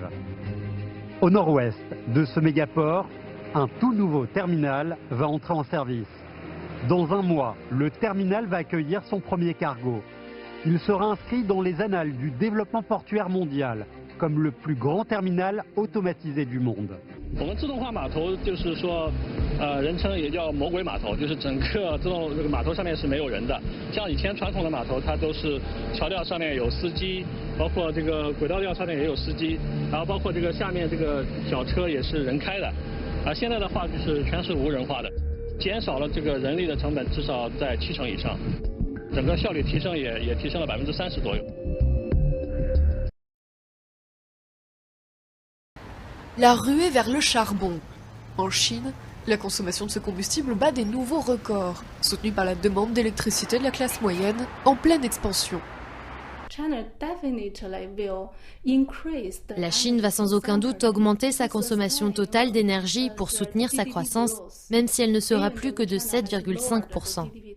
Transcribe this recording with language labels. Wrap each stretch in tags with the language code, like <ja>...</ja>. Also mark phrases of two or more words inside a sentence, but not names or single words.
<fr>Au nord-ouest de ce mégaport, un tout nouveau terminal va entrer en service. Dans un mois, le terminal va accueillir son premier cargo. Il sera inscrit dans les annales du développement portuaire mondial comme le plus grand terminal automatisé du monde.</fr> <zh>我们自动化码头就是说，人称也叫魔鬼码头，就是整个自动这个码头上面是没有人的。像以前传统的码头，它都是桥吊上面有司机，包括这个轨道吊上面也有司机，然后包括这个下面这个小车也是人开的。现在的话就是全是无人化的，减少了这个人力的成本至少在70%以上，整个效率提升也提升了30%左右。</zh> <fr>La ruée vers le charbon. En Chine, la consommation de ce combustible bat des nouveaux records, soutenue par la demande d'électricité de la classe moyenne en pleine expansion. La Chine va sans aucun doute augmenter sa consommation totale d'énergie pour soutenir sa croissance, même si elle ne sera plus que de 7,5%.</fr>